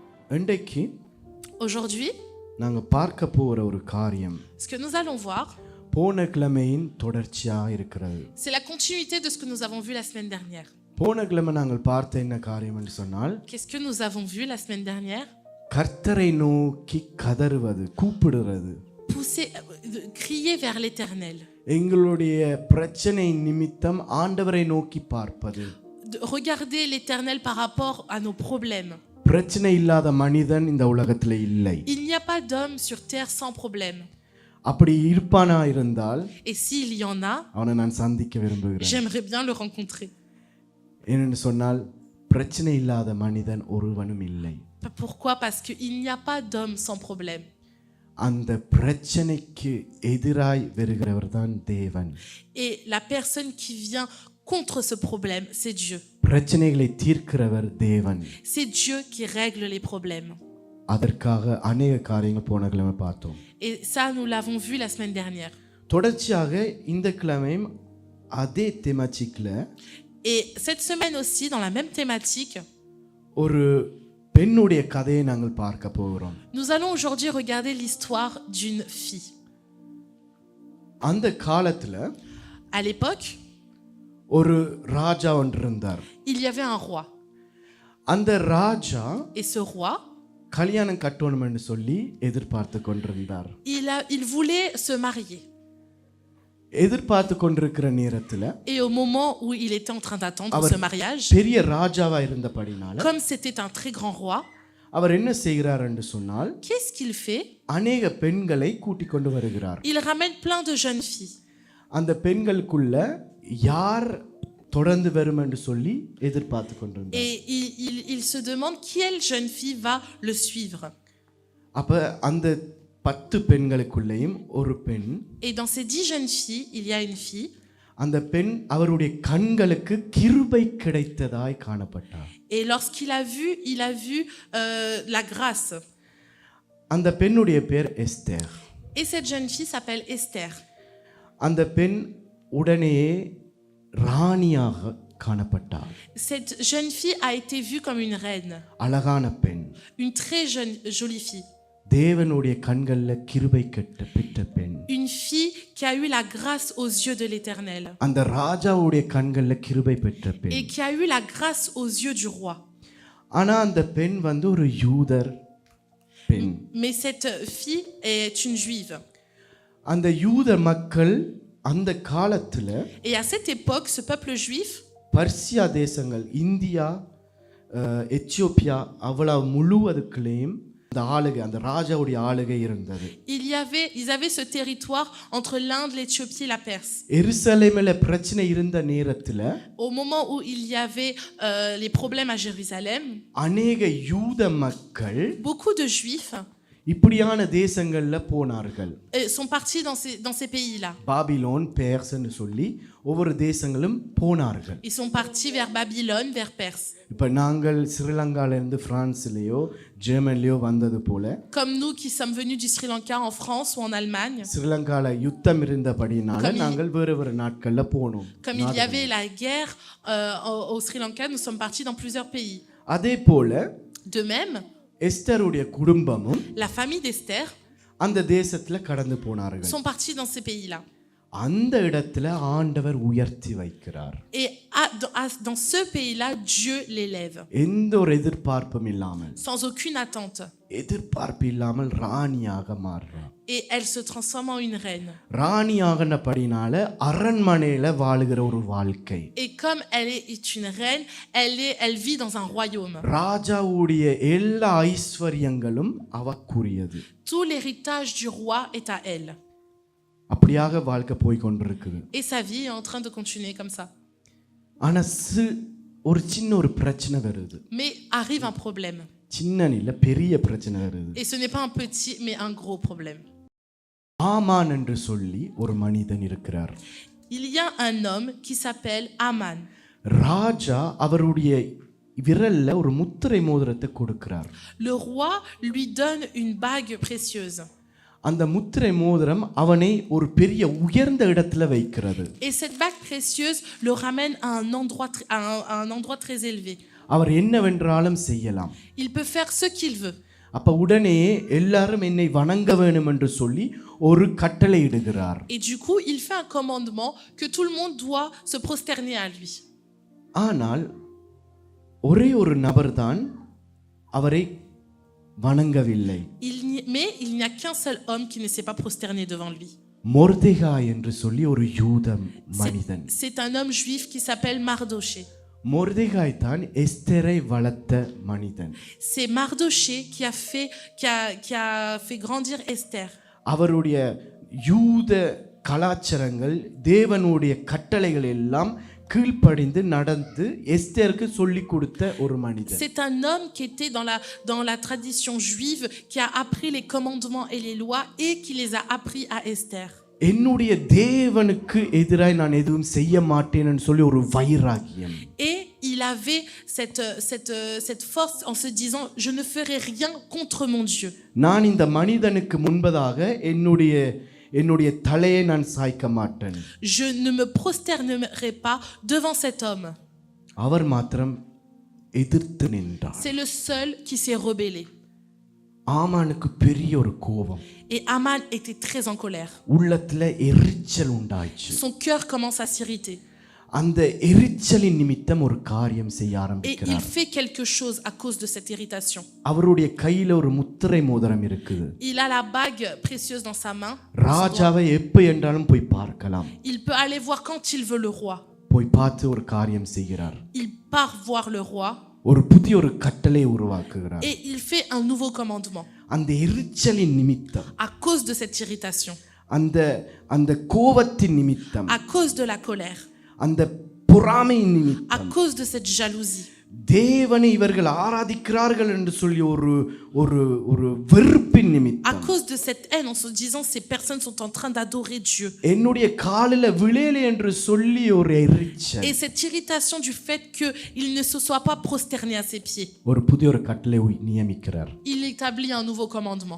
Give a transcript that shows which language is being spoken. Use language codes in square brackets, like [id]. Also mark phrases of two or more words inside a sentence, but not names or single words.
[ta] இன்றைக்கு [fr] Aujourd'hui, [ta] நாங்க பார்க்க போற ஒரு காரியம் [fr] ce que nous allons voir, [ta] போன கிழமையின் தொடர்ச்சியாக இருக்கிறது. [fr] c'est la continuité de ce que nous avons vu la semaine dernière. [ta] போன கிழமை நாங்கள் பார்த்த என்ன காரியம் என்று சொன்னால், [fr] Qu'est-ce que nous avons vu la semaine dernière? [ta] கர்த்தரை நோக்கி கதறுவது, கூப்பிடுறது, [fr] Pousser, crier vers l'Éternel. [ta] எங்களுடைய பிரச்சனை நிமித்தம் ஆண்டவரை நோக்கி பார்ப்பது. [fr] De regarder l'Éternel par rapport à nos problèmes. [ta] பிரச்சனை இல்லாத மனிதன் இந்த உலகத்துல இல்லை. [fr] Il n'y a pas d'homme sur terre sans problème. [ta] அப்படி இருப்பானா இருந்தால் [fr] Et s'il y en a, [ta] அவனை நான் சந்திக்க விரும்புகிறேன். [fr] j'aimerais bien le rencontrer. [ta] ஏனென்று சொன்னால் பிரச்சனை இல்லாத மனிதன் ஒருவனும் இல்லை. [fr] Pourquoi? Parce qu'il n'y a pas d'homme sans problème. [ta] அந்த பிரச்சனைக்கு எதிராய் வருகிறவர் தான் தேவன். [fr] Et la personne qui vient contre ce problème, c'est Dieu. [ta] பிரச்சனைகளை தீர்க்கிறவர் தேவன். [fr] C'est Dieu qui règle les problèmes. [ta] அதற்காக அநேக காரியங்கள் போன கிழமை பார்த்தோம். [fr] Et ça, nous l'avons vu la semaine dernière. [ta] தொடர்ச்சியாக இந்த கிழமையும் அதே தேமாட்டிக்ல [fr] Et cette semaine aussi, dans la même thématique, [ta] ஒரு பெண்ணுடைய கதையை நாங்கள் பார்க்க போகிறோம். [fr] nous allons aujourd'hui regarder l'histoire d'une fille. [ta] அந்த காலத்துல [fr] À l'époque, [ta] ஒரு ராஜா ஒன்று இருந்தார். [fr] il y avait un roi. [ta] அந்த ராஜா [fr] Et ce roi, [ta] கல்யாணம் கட்டணும்னு சொல்லி எதிர்பார்த்து கொண்டிருந்தார். [fr] il voulait se marier. [ta] எதிர்பார்த்து கொண்டிருக்கிற நேரத்துல [fr] Et au moment où il était en train d'attendre ce mariage, [ta] பெரிய ராஜாவா இருந்தபடினால [fr] comme c'était un très grand roi, [ta] அவர் என்ன செய்கிறார் என்று சொன்னால், [fr] qu'est-ce qu'il fait? [ta] அநேக பெண்களை கூட்டிக் கொண்டு வருகிறார். [fr] Il ramène plein de jeunes filles. [ta] அந்த பெண்களுக்குள்ள யார் தொடர்ந்து வரும் என்று சொல்லி எதிர்பார்த்து கொண்டிருந்தார். [fr] Et il se demande quelle jeune fille va le suivre. [ta] அப்ப அந்த 10 பெண்களுக்குள்ளேயும் ஒரு பெண், [fr] Et dans ces 10 jeunes filles, il y a une fille. [ta] அந்த பெண் அவருடைய கண்களுக்கு கிருபை கிடைத்ததாய் காணப்பட்டார். [fr] Et lorsqu'il a vu, il a vu la grâce. [ta] அந்த பெண்ணுடைய பேர் எஸ்தர். [fr] Et cette jeune fille s'appelle Esther. [ta] அந்த பெண் உடனேயே ராணியாக காணப்பட்டார். [fr] Cette jeune fille a été vue comme une reine. [ta] அழகான பெண், [fr] Une très jolie fille. [ta] தேவனுடைய கண்கள்ல கிருபை பெற்ற பெண். [fr] Une fille qui a eu la grâce aux yeux de l'Éternel. [ta] அந்த ராஜாவுடைய கண்கள்ல கிருபை பெற்ற பெண். [fr] Et qui a eu la grâce aux yeux du roi. [ta] ஆனா அந்த பெண் ஒரு யூதர் பெண். [fr] Mais cette fille est une juive. [ta] அந்த யூதர் மக்கள் அந்த காலத்துல, [fr] Et à cette époque, ce peuple juif, [ta] பர்சியா தேசங்கள், இந்தியா, எத்தியோப்பியா, அவ்வளவு முழுவதுக்குள்ளேயும் அந்த ஆளுகை, அந்த ராஜாவுடைய ஆளுகை இருந்தது. [fr] ils avaient ce territoire entre l'Inde, l'Éthiopie et la Perse. [ta] எருசலேமில பிரச்சனை இருந்த நேரத்துல, [fr] Au moment où il y avait les problèmes à Jérusalem, [ta] அநேக யூத மக்கள் [fr] beaucoup de juifs [ta] இப்படியான தேசங்கள்ல போனார்கள். [fr] sont partis dans ces pays-là. [ta] பாபிலோன், பேர்ஸ்னு சொல்லி ஒவ்வொரு தேசங்களும் போனார்கள். [fr] Ils sont partis vers Babylone, vers Perse. [ta] இப்ப நாங்கள் ஸ்ரீலங்கால இருந்து பிரான்ஸ்லயோ ஜெர்மனிலயோ வந்தது போல, [fr] Comme nous qui sommes venus du Sri Lanka en France ou en Allemagne, [ta] ஸ்ரீலங்கால யுத்தம் இருந்தபடினால நாங்கள் வேறு நாட்கள்ல போனோம். [fr] comme il y avait la guerre au Sri Lanka, nous sommes partis dans plusieurs pays. [ta] அதே போல [fr] De même, [ta] எஸ்தருடைய குடும்பமும் [fr] la famille d'Esther [ta] அந்த தேசத்துல கடந்து போனார்கள். [fr] sont partis dans ces pays-là. [ta] அந்த இடத்துல ஆண்டவர் உயர்த்தி வைக்கிறார். [fr] Et dans ce pays-là, Dieu l'élève. [ta] எந்த ஒரு எதிர்பார்ப்பும் இல்லாமல், [fr] Sans aucune attente. [ta] எதிர்பார்ப்பு இல்லாமல் ராணியாக மாறுறார். [fr] Et elle se transforme en une reine. [ta] ராணியாகனபடினால அரண்மனையில வாழுகிற ஒரு வாழ்க்கை. [fr] Et comme elle est une reine, elle vit dans un royaume. [ta] ராஜாவுடைய எல்லா ஐஸ்வர்யங்களும் அவக்குரியது. [fr] Tout l'héritage du roi est à elle. [ta] அப்படியாக வாழ்க்கை போய் கொண்டிருக்குது. [fr] Et sa vie est en train de continuer comme ça. [ta] ஆனா ஒரு சின்ன ஒரு பிரச்சனை வருது. [fr] Mais arrive un problème. [ta] சின்ன இல்ல, பெரிய பிரச்சனை வருது. [fr] Et ce n'est pas un petit, mais un gros problème. [ta] ஆமான் என்று சொல்லி ஒரு மனிதன் இருக்கிறார். [fr] Il y a un homme qui s'appelle Aman. [ta] ராஜா அவருடைய விரல்ல ஒரு முத்திரை மோதிரத்தை கொடுக்கிறார். [fr] Le roi lui donne une bague précieuse. [ta] அந்த முத்திரை மோதிரம் அவனை ஒரு பெரிய உயர்ந்த இடத்துல வைக்கிறது. [fr] Et cette bague précieuse le ramène à un endroit très élevé. [ta] அவர் என்னவென்றாலும் செய்யலாம். [fr] Il peut faire ce qu'il veut. [ta] அப்ப உடனே எல்லாரும் என்னை வணங்க வேண்டும் என்று சொல்லி ஒரு கட்டளை இடுகிறார். [fr] Et du coup, il fait un commandement que tout le monde doit se prosterner à lui. [ta] ஆனால் ஒரே ஒரு நபர்தான் அவரை வணங்கவில்லை. [fr] Mais il n'y a qu'un seul homme qui ne s'est pas prosterné devant lui. [ta] மொர்தெகாய் என்று சொல்லி ஒரு யூத மனிதன். [fr] C'est un homme juif qui s'appelle Mardoché. [ta] மொர்தெகாய் தான் எஸ்தரை வளர்த்த மனிதன். [fr] C'est Mardoché qui a fait grandir Esther. [ta] அவருடைய யூத கலாச்சாரங்கள் தேவனுடைய கட்டளைகள் எல்லாம் கீழ்ப்படிந்து நடந்து எஸ்தருக்கு சொல்லி கொடுத்த ஒரு மனிதன். [fr] C'est un homme qui était dans la tradition juive, qui a appris les commandements et les lois et qui les a appris à Esther. [ta] என்னுடைய தேவனுக்கு எதிராய் நான் எதுவும் செய்ய மாட்டேன்னு சொல்லி ஒரு வைராகியம். [fr] Et il avait cette force en se disant je ne ferai rien contre mon Dieu. [ta] நான் இந்த மனிதனுக்கு முன்பதாக என்னுடைய தலையை நான் சாய்க்க மாட்டேன். [fr] Je ne me prosternerai pas devant cet homme. [ta] அவர் மாத்திரம் எதிர்த்து நின்றார். [fr] C'est le seul qui s'est rebellé. [ta] ஆமானுக்கு பெரிய ஒரு கோபம். [fr] Et Aman était très en colère. [ta] உள்ளத்துல எரிச்சல் உண்டாயிச்சு. [fr] Son cœur commence à s'irriter. [ta] அந்த எரிச்சலின் நிமித்தம் ஒரு காரியம் செய்ய [fr] Et il [ta] ஆரம்பிக்கிறார். [fr] fait quelque chose à cause de cette irritation. [ta] அவருடைய கையில ஒரு முத்திரை மோதிரம் இருக்குது. [fr] Il a la bague précieuse dans sa main. [ta] ராஜாவை எப்ப என்றாலும் போய் பார்க்கலாம். [fr] Il peut aller voir quand il veut le roi. [ta] போய் பார்த்து ஒரு காரியம் செய்கிறார். [fr] Il part voir le roi. [ta] ஒரு புதிய ஒரு கட்டளை உருவாக்குகிறார். [fr] Et il fait un nouveau commandement. [ta] அந்த எரிச்சலின் நிமித்தம், [fr] À cause de cette irritation, [ta] அந்த கோபத்தின் நிமித்தம், [fr] à cause de la colère, [ta] அந்த பொறாமையின் [fr] à [ta] நிமித்தம், [fr] cause de cette jalousie, [ta] தேவனை இவர்கள் ஆராதிக்கிறார்கள் என்று சொல்லி ஒரு வெறுப்பின் [fr] à [ta] நிமித்தம், [fr] cause de cette haine en se disant ces personnes sont en train d'adorer Dieu. [ta] என்னுடைய காலில விழேலே என்று சொல்லி ஒரு எரிச்சல், [fr] Et cette irritation du fait qu'il ne se soit pas prosterné à ses pieds. [ta] ஒரு புதிய ஒரு கட்டளை நியமிக்கிறார். [fr] Il établit un nouveau commandement.